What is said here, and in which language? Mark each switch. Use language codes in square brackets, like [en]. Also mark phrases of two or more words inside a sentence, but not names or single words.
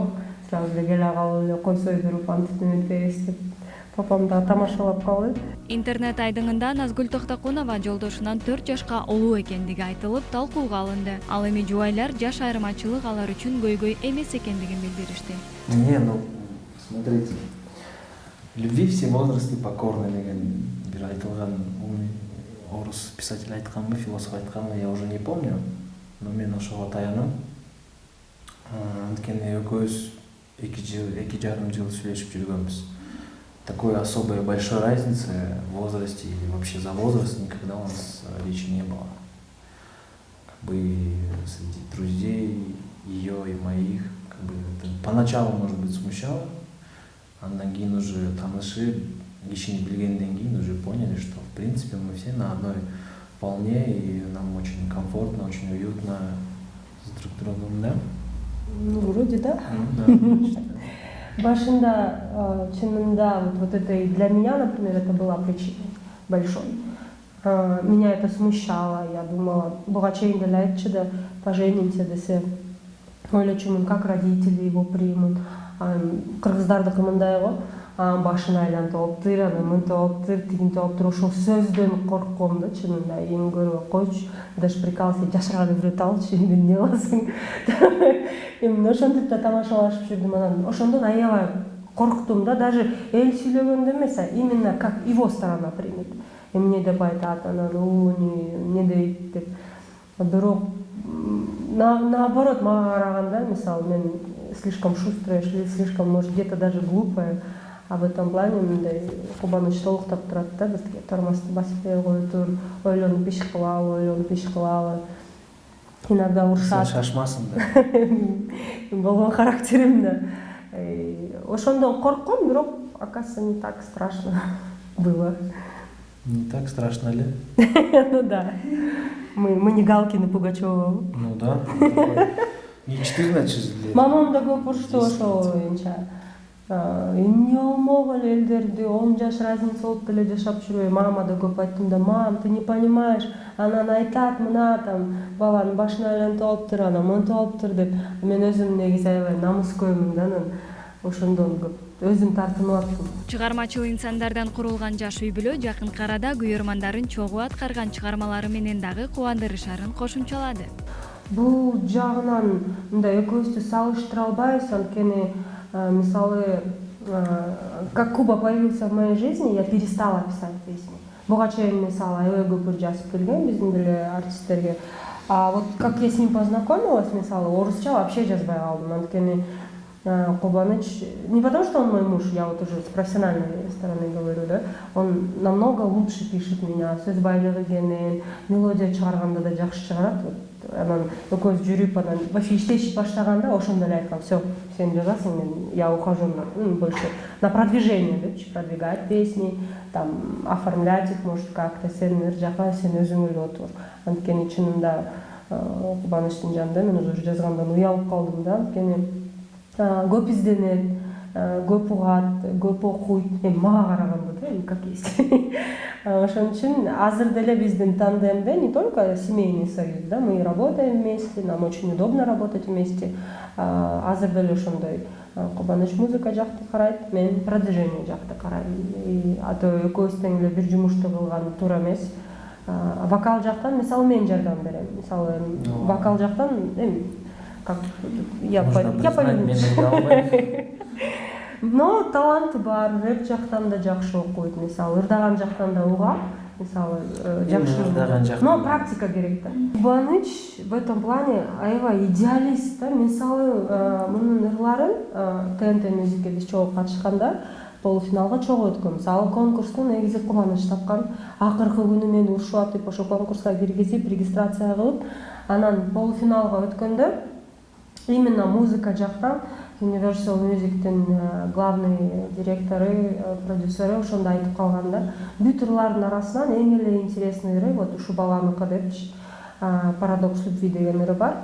[ky] Сразу эле келе калып эле кой сойдуруп антип эметпейбиз деп. Папам да тамашалап калды. Интернет айдыңында Назгүл Токтокунова жолдошунан 4 жашка улуу экендиги айтылып, талкууга алынды. Ал эми жубайлар жаш айырмачылык алар үчүн көйгөй эмес экендигин билдиришти. [ru] Не, ну, смотрите, любви все возрасты покорны [ky] деген бир айтылган орус писатель айтканбы, философ айтканбы, [ru] я уже не помню, но [ky] мен ошого таянам. Анткени экөөбүз 2 жарым жыл сүйлөшүп жүргөнбүз. [ru] Такой особой большой разницы в возрасте или вообще за возраст никогда у нас речи не было. Как бы среди друзей ее и моих, как бы это поначалу, может быть, смущало, [ky] андан кийин уже таанышып, кишини билгенден кийин [ru] уже поняли, что в принципе мы все на одной волне и нам очень комфортно, очень уютно с друг другом, да? Ну, вроде да. Да. [ky] Башында, чынында, [ru] вот это и для меня, например, это была причина большой. Меня это смущало, я думала, [ky] буга чейин деле айтчу да, поженимся десе, ойлочумун, [ru] как родители его примут. [ky] Кыргыздардыкы мындай го, башын айлантып алыптыр, аны мынтип алыптыр, тигинтип алыптыр, ошол сөздөн коркком да, чынында, эми көрбөй койчу, даже прикалывался, жашырган бирөөтү алчы, эми эмне кыласың? Эми ошентип да тамашалашып жүрдүм, анан ошондон аябай корктум да, даже эл сүйлөгөндө эмес, [ru] именно как его сторона примет. [ky] Эмне деп айтат, анан эмне дейт деп. [ru] Бирок наоборот, [ky] мага караганда, мисалы, мен [ru] слишком шустрая, слишком, может, где-то даже глупая. А в этом плане [ky] мындай кубаныч толуктап турат да, бизге тормозду басып бере кой тур, ойлонуп иш кылалы. [ru] Иногда урушат. [ky] Шашмасын да. Болгон характерим да. Ошондон коркком, бирок, [ru] оказывается, не так страшно было. Не так страшно ли? Ну да. Мы не Галкин и Пугачёва. Ну да. Не 14 лет. [ky] Мамам да көп урушtu ошол боюнча. Эмне болмок эле элдерди 10 жаш разница болуп деле жашап жүрбөй. Мама да көп айттым да, [ru] мам, ты не понимаешь, [ky] анан айтат мына там баланын башын айлантып алыптыр, анан мынтип алыптыр деп. Мен өзүм негизи аябай намыскөймүн да, анан ошондон көп өзүм тартынып аттым. Чыгармачыл инсандардан курулган жаш үй-бүлө жакынкы арада күйөрмандарын чогуу аткарган чыгармалары менен дагы кубандырышарын кошумчалады. Бул жагынан мындай экөөбүздү салыштыра албайбыз, анткени мисалы, [ru] как Куба появился в моей жизни, я перестала писать песни. [ky] Буга чейин мисалы аябай көп жазып келген биздин деле артисттерге. [ru] А вот как я с ним познакомилась, [ky] мисалы, орусча вообще жазбай калдым, анткени Кубаныч, [ru] не потому что он мой муж, я вот уже с профессиональной стороны говорю, да, он намного лучше пишет меня, [ky] сөз байлыгы кенен, мелодия чыгарганда да жакшы чыгарат. Анан экөөбүз жүрүп, анан вообще иштешип баштаганда ошондо эле айткам, все, сен жазасың, [ru] я ухожу больше на продвижение, депчи, продвигать песни, там, оформлять их, может, как-то, [ky] сен эр жака, сен өзүң эле отур. Анткени чынында Кубанычтын жанында мен уже жазгандан уялып калдым да, анткени көп изденет, көп угат, көп окуйт, мага караганда да, [ru] как есть. [ky] Ошон үчүн азыр деле биздин тандемде [ru] не только семейный союз, да, мы работаем вместе, нам очень удобно работать вместе. [ky] Азыр деле ошондой Кубаныч музыка жакты карайт, мен продвижение жакты карайм. Ато экөөбүз тең эле бир жумушту кылган туура эмес. Вокал жактан мисалы мен жардам берем. Мисалы вокал жактан [ru] как я понимаю. [ky] Но таланты бар, рэп жактан да жакшы окуйт, мисалы ырдаган жактан да угат, мисалы жакшы. Но практика керек да. Кубаныч [ru] в этом плане [ky] аябай идеалист да, мисалы мунун ырларын ТНТ мюзикке биз чогуу катышканда полуфиналга чогуу өткөн. Мисалы конкурсту негизи Кубаныч тапкан. Акыркы күнү мени урушуп атып ошо конкурска киргизип, регистрация кылып, анан полуфиналга өткөндө именно музыка жактан Universal Music'тин главный директору, продюсеры ошондо айтып калганда, бүт ырлардын арасынан эң эле интересный ыры вот ушу баланыкы депчи, Парадокс любви деген ыры бар.